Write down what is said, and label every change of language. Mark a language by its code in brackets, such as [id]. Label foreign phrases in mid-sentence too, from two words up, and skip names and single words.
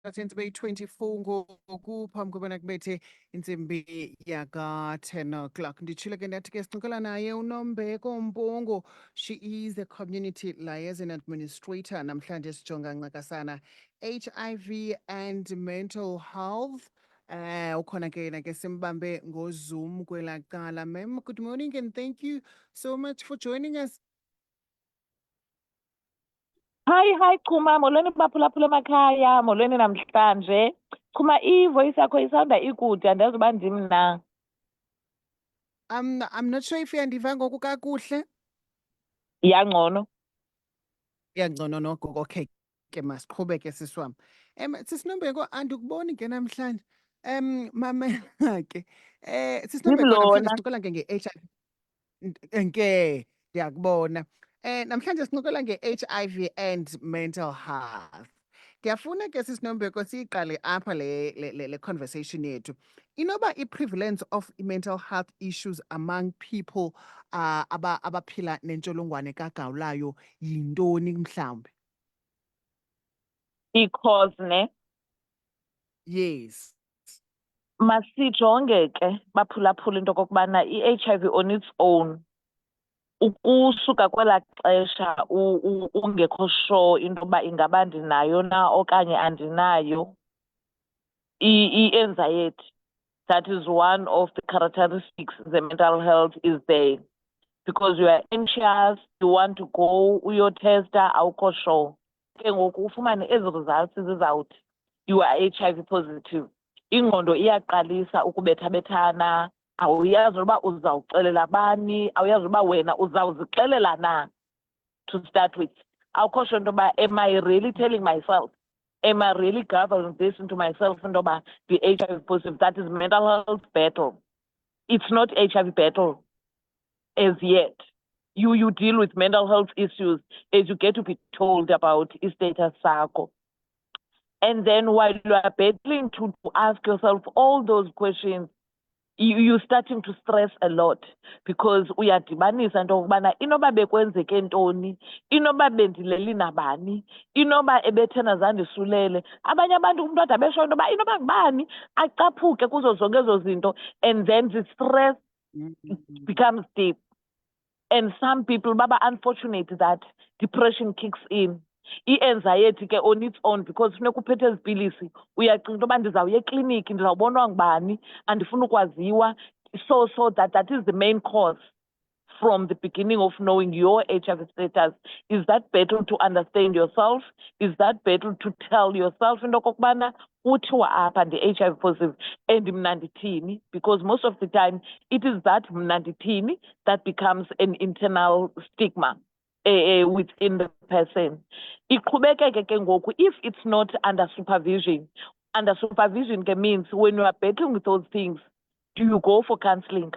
[xh] Insimbi 24 ngoku phambi kobana kubethe insimbi yaka 10 o'clock. Nditshilo ke ndathi ke sixoxela naye uNombeko Mpongo. [en] She is a community liaison administrator. [xh] Namhlanje sijonga ncakasana [en] HIV and mental health. [xh] Ukhona ke na ke simbambe ngoZoom kwela cala. [en] Ma'am, good morning and thank you so much for joining us. [xh] Hi Chuma, molweni baphulaphula emakhaya, molweni namhlanje. Chuma, i-voice yakho isanda ikude, andazi uba ndim na. [en] I'm not sure if [xh] uyandiva ngoku kakuhle. Iyangcono. Iyangcono noko, okay ke masiqhubeke sisi wam. Sisinombeko andikuboni ke namhlanje. Mamela ke. Sisinombeko namhlanje Ngimlona. sincokola ke nge-HIV. Nke ndiyakubona. Namhlanje sincokola nge- [en] HIV and mental health. [xh] Ndiyafuna ke sisinombeko siyiqale apha le conversation yethu. Inoba i- [en] prevalence of mental health issues among people [xh] abaphila nentsholongwane kagawulayo yintoni mhlawumbe? I-cause ne? [en] Yes. [xh] Masijonge ke baphulaphula into kokubana i-HIV [en] on its own. [xh] Ukusuka kwela xesha ungekho sure into yoba ingaba ndinayo na okanye andinayo. I-anxiety. [en] That is one of the characteristics the mental health is there. Because you are anxious, you want to go, [xh] uyotesta, awukho sure. Ke ngoku ufumane ezi results zizawuthi [en] you are HIV positive. [xh] Ingqondo iyaqalisa ukubethabethana, awuyazi uba uzawuxelela bani, awuyazi uba wena uzawuzixelela na to start with. Awukho sure into yoba, [en] am I really telling myself? Am I really gathering this into myself [xh] into yoba [en] the HIV positive? That is mental health battle. It's not HIV battle as yet. You deal with mental health issues as you get to be told about status sakho. And then while you are battling to ask yourself all those questions, you're starting to stress a lot because [xh] uyadibanisa into yokubana inoba bekwenzeke ntoni, inoba bendileli nabani, inoba ebethena zandisulele. Abanye abantu umntu ade abesho into yoba inoba ngubani acaphuke kuzo zonke ezo zinto, [en] and then the stress becomes deep. And some people baba unfortunate that depression kicks in. [xh] I-anxiety ke [en] on its own, [xh] because funeka uphethe ezi pilisi uyacinga into yoba ndizawuya ekliniki ndizawubonwa ngubani andifuna ukwaziwa. [en] So that is the main cause from the beginning of knowing your HIV status. Is that battle to understand yourself? Is that battle to tell yourself [xh] into okokubana kuthiwa apha ndi-HIV positive [en] and [xh] mna ndithini? [en] Because most of the time it is that [xh] mna ndithini [en] that becomes an internal stigma within the person. [xh] Iqhubekeke ke ngoku, [en] if it's not under supervision ke means when you are battling with those things, do you go for counseling?